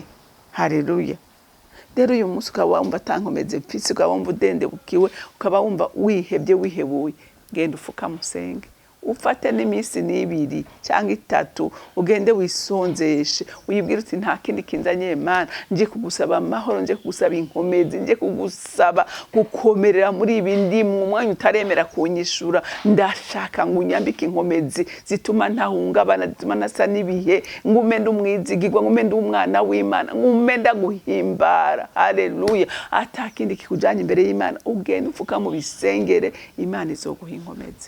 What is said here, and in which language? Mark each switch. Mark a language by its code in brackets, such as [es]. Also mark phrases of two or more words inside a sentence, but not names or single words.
[rn] Haleluya. Rero uyu munsi ukaba wumva atankomezi mfise, ukaba wumva udendebukiwe, ukaba wumva wihebye, wihebuye, genda ufuka musenge, ufate n'iminsi 2 cyangwa 3, ugende wisonzeshe, uyibwira uti nta kindi kinzanye Imana, nje kugusaba amahoro, nje kugusaba inkomezi, nje kugusaba gukomerera muri ibi ndimwe, umwanya utaremera kunyishura, ndashaka ngo unyambike inkomezi zituma ntahungabana, zituma nasa n'ibihe, ngume ndumwizigirwa, ngume ndumwana w'Imana, ngume ndaguhimbara. Haleluya. Atakindi kikujanye imbere y'Imana, ugende ufuka mu bisengere, Imana izoguha inkomezi.